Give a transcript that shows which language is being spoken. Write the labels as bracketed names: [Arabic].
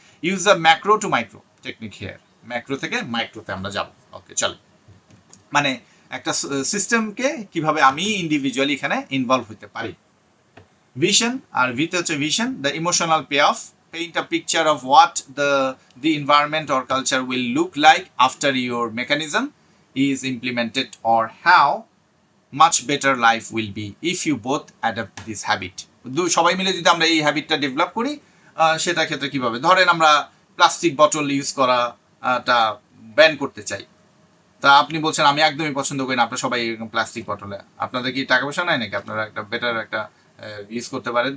[English] use the macro to micro technique here, [Bangla] macro থেকে মাইক্রোতে আমরা যাব। ওকে, চলো, মানে একটা সিস্টেমকে কিভাবে আমি ইন্ডিভিজুয়ালি এখানে ইনভলভ হতে পারি। [English] vision, [Bangla] আর ভিতে হচ্ছে vision, [English] The emotional pay off, paint a picture of what the environment or culture will look like after your mechanism is implemented, or how much better life will be if you both adapt this habit. [Bangla] সবাই মিলে যদি আমরা এই হ্যাবিটটা develop করি, সেটা ক্ষেত্রে কিভাবে, ধরেন আমরা প্লাস্টিক বটল ইউজ করাটা ব্যান করতে চাই, তা আপনি বলছেন আমি একদমই পছন্দ করি না, আপনারা সবাই এরকম প্লাস্টিক বটলে, আপনাদের কি টাকা পয়সা নাই নাকি, আপনারা একটা বেটার একটা ইউজ করতে পারেন।